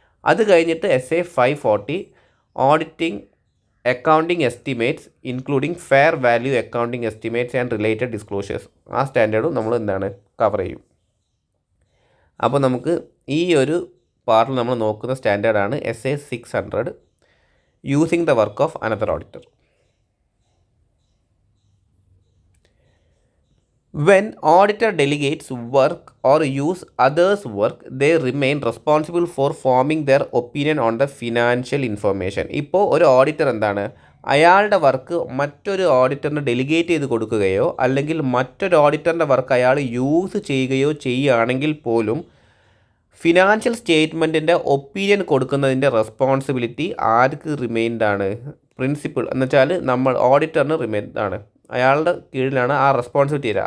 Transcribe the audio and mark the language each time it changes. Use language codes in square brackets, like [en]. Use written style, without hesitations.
[ml] അത് കഴിഞ്ഞിട്ട് [en] SA 540 auditing accounting estimates including fair value accounting estimates and related disclosures. [ml] ആ സ്റ്റാൻഡേർഡും നമ്മൾ കവർ ചെയ്യും. അപ്പോൾ നമുക്ക് ഈ ഒരു പാർട്ടിൽ നമ്മൾ നോക്കുന്ന സ്റ്റാൻഡേർഡാണ് SA 600, using the work of another auditor. [en] When auditor delegates work or use others' work, they remain responsible for forming their opinion on the financial information. [ml] ഇപ്പോൾ ഒരു ഓഡിറ്റർ എന്താണ്, അയാളുടെ വർക്ക് മറ്റൊരു ഓഡിറ്ററിന് ഡെലിഗേറ്റ് ചെയ്ത് കൊടുക്കുകയോ അല്ലെങ്കിൽ മറ്റൊരു ഓഡിറ്ററിൻ്റെ വർക്ക് അയാൾ യൂസ് ചെയ്യുകയോ ചെയ്യുകയാണെങ്കിൽ പോലും ഫിനാൻഷ്യൽ സ്റ്റേറ്റ്മെൻറ്റിൻ്റെ ഒപ്പീനിയൻ കൊടുക്കുന്നതിൻ്റെ റെസ്പോൺസിബിലിറ്റി ആർക്ക് റിമെയിൻഡ് ആണ്, പ്രിൻസിപ്പിൾ എന്ന് വെച്ചാൽ നമ്മൾ ഓഡിറ്ററിന് റിമെയിൻഡ് ആണ്, അയാളുടെ കീഴിലാണ് ആ റെസ്പോൺസിബിലിറ്റി വരിക.